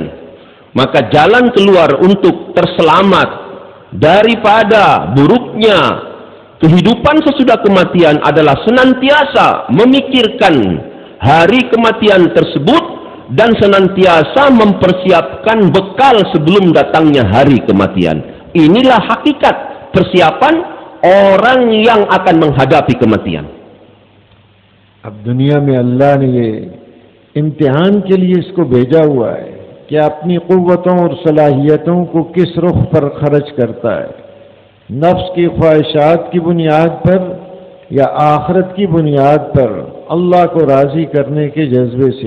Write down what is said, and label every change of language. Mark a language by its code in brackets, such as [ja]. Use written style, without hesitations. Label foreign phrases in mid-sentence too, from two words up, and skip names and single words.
[id] Maka jalan keluar untuk terselamat daripada buruknya kehidupan sesudah kematian adalah senantiasa memikirkan hari kematian tersebut dan senantiasa mempersiapkan bekal sebelum datangnya hari kematian. Inilah hakikat persiapan orang yang akan menghadapi kematian. [ur] اب دنیا میں اللہ نے یہ امتحان کے لیے اس کو بھیجا ہوا ہے کہ اپنی قوتوں اور صلاحیتوں کو کس رخ پر خرچ کرتا ہے، نفس کی خواہشات کی بنیاد پر یا آخرت کی بنیاد پر اللہ کو راضی کرنے کے جذبے سے.